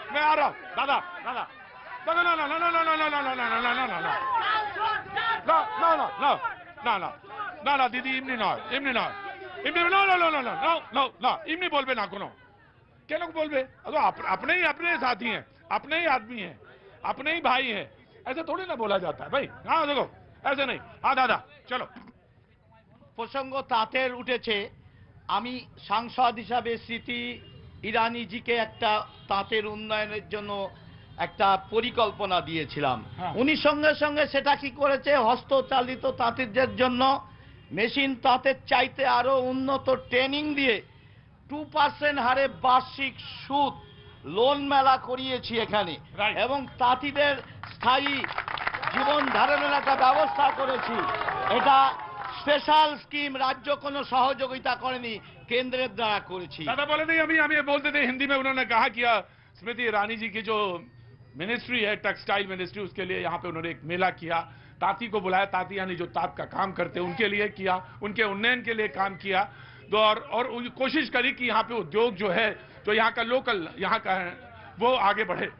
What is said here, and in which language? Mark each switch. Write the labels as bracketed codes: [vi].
[hi] मैं आ रहा हूँ दादा दादा no no no no no no no no no no no no no no no no no no दीदी इमनी ना इमनी no no no no no no no [bn] इमनी बोलबे ना कोनो [hi] क्या लोग बोलबे तो अपने ही साथी हैं, अपने ही आदमी हैं, अपने ही भाई हैं, ऐसे थोड़ी ना बोला जाता है भाई। हाँ देखो ऐसे नहीं। हाँ दादा चलो। [bn] প্রসঙ্গ তাঁতের উঠেছে, আমি সাংসদ হিসাবে স্মৃতি ইরানিজিকে একটা তাঁতের উন্নয়নের জন্য একটা পরিকল্পনা দিয়েছিলাম। উনি সঙ্গে সঙ্গে সেটা কি করেছে, হস্তচালিত তাঁতিদের জন্য মেশিন তাঁতের চাইতে আরো উন্নত ট্রেনিং দিয়ে 2% হারে বার্ষিক সুদ লোন মেলা করিয়েছি এখানে, এবং তাঁতিদের স্থায়ী জীবন ধারণের একটা ব্যবস্থা করেছি। এটা স্পেশাল স্কিম, রাজ্য কোনো সহযোগিতা করেনি, কেন্দ্রের দ্বারা করেছি। [hi] दादा बोले नहीं हम ये बोलते थे हिंदी में, उन्होंने कहा कि स्मृति ईरानी जी की जो मिनिस्ट्री है टेक्सटाइल मिनिस्ट्री, उसके लिए यहाँ पे उन्होंने एक मेला किया, तांती को बुलाया, तांती यानी जो तांत का काम करते हैं उनके लिए किया, उनके उन्नयन के लिए काम किया, और कोशिश करी कि यहाँ पे उद्योग जो है जो यहाँ का लोकल यहाँ का है वो आगे बढ़े।